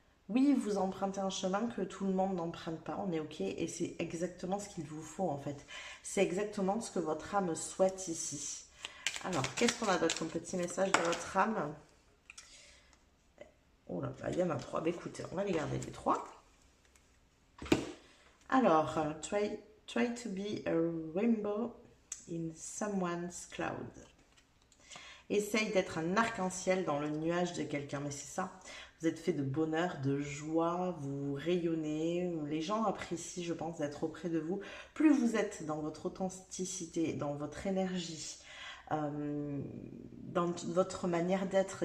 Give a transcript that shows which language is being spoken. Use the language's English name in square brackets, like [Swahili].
[French] Oui, vous empruntez un chemin que tout le monde n'emprunte pas, on est ok, et c'est exactement ce qu'il vous faut en fait. C'est exactement ce que votre âme souhaite ici. Alors, qu'est-ce qu'on a d'autre comme petit message de votre âme? Oh là, il y en a trois. Bah, écoutez, on va les garder les trois. Alors, [English] try to be a rainbow in someone's cloud. [French] Essaye d'être un arc-en-ciel dans le nuage de quelqu'un, mais c'est ça. Vous êtes fait de bonheur, de joie, vous rayonnez. Les gens apprécient, je pense, d'être auprès de vous. Plus vous êtes dans votre authenticité, dans votre énergie, dans votre manière d'être.